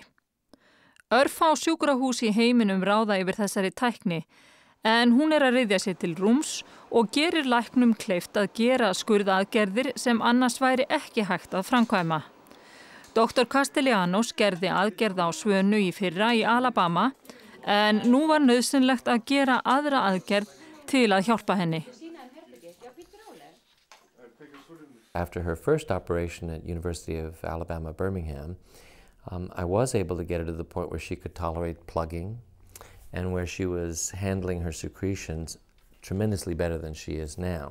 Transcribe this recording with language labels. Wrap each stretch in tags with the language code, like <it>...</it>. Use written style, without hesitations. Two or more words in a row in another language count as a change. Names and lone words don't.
<is>Örfá sjúkrahús í heiminum ráða yfir þessari tækni, en hún að ryðja sér til rúms og gerir læknum kleift að gera skurðaðgerðir sem annars væri ekki hægt að framkvæma. Dr. Castellanos gerði aðgerð á Svönu í fyrra í Alabama, en nú var nauðsynlegt að gera aðra aðgerð til að hjálpa henni.</is> <en>After her first operation at University of Alabama, Birmingham, I was able to get her to the point where she could tolerate plugging and where she was handling her secretions tremendously better than she is now.</en>